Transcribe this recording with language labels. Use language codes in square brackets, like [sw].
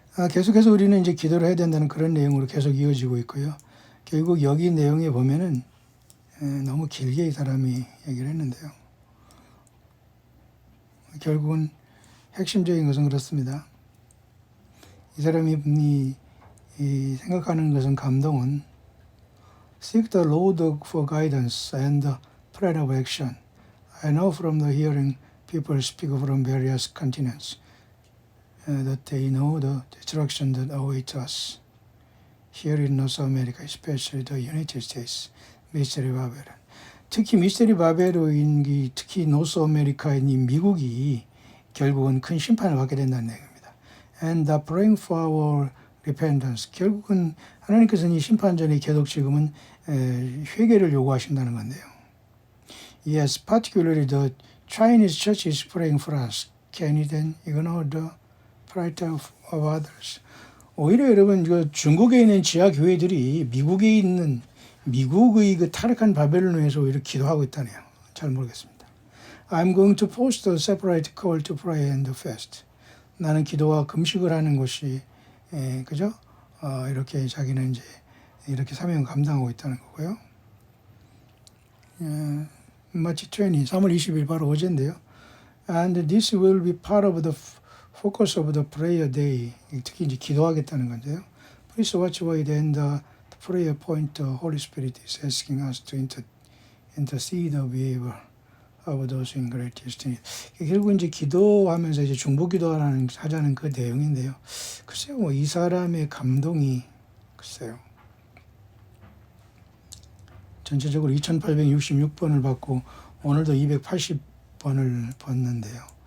[ko] 계속해서 우리는 이제 기도를 해야 된다는 그런 내용으로 계속 이어지고 있고요. 결국 여기 내용에 보면은 너무 길게 이 사람이 얘기를 했는데요. 결국은 핵심적인 것은 그렇습니다. 이 사람이 생각하는 것은 감동은 [en] Seek the Lord for guidance and the prayer of action. I know from the hearing people speak from various continents that they know the destruction that awaits us. Here in North America, especially the United States, 미스터리 바벨론. [ko] 특히 미스터리 바벨론이 특히 노스 아메리카인 이 미국이 결국은 큰 심판을 받게 된다는 내용입니다. [en] And the praying for our repentance. [ko] 결국은 하나님께서는 이 심판 전에 계속 지금은 회개를 요구하신다는 건데요. [en] Yes, particularly the Chinese church is praying for us. Can you then ignore the plight of others? [ko] 오히려 여러분 중국에 있는 지하 교회들이 미국에 있는 미국의 그 타락한 바벨론을 위해서 오히려 기도하고 있다네요. 잘 모르겠습니다. [en] I'm going to post a separate call to pray and fast. [ko] 나는 기도와 금식을 하는 것이 그죠? 이렇게 자기는 이제 이렇게 사명을 감당하고 있다는 거고요. 마치 3월 20일 바로 어제인데요. [en] And this will be part of the focus of the prayer day. [ko] 특히 이제 기도하겠다는 건데요. [en] Please watch what then the prayer point the Holy Spirit is asking us to intercede the behavior of those in greatest need. [ko] 결국 이제 기도하면서 이제 중보기도하자는 그 내용인데요. 글쎄요, 이 사람의 감동이 글쎄요. 전체적으로 2866번을 받고 오늘도 280번을 받는데요.